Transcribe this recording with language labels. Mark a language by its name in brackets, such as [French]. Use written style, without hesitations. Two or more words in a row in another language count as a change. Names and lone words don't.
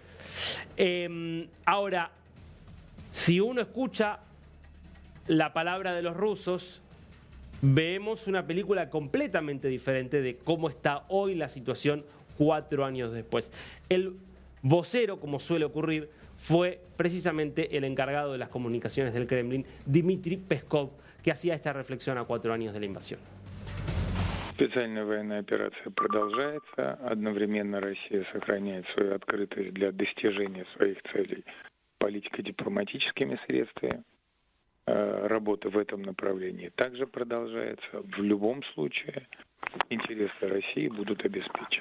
[Spanish] Ahora, si uno escucha la palabra de los rusos, vemos una película completamente diferente de cómo está hoy la situación 4 años después. El vocero, como suele ocurrir, fue precisamente el encargado de las comunicaciones del Kremlin, Dmitry Peskov, que hacía esta reflexión a 4 años de la invasión. [Russian] Специальная военная операция продолжается. Одновременно Россия сохраняет свою открытость для достижения своих целей политико-дипломатическими средствами. Работа в этом направлении также продолжается. В любом случае интересы России будут обеспечены.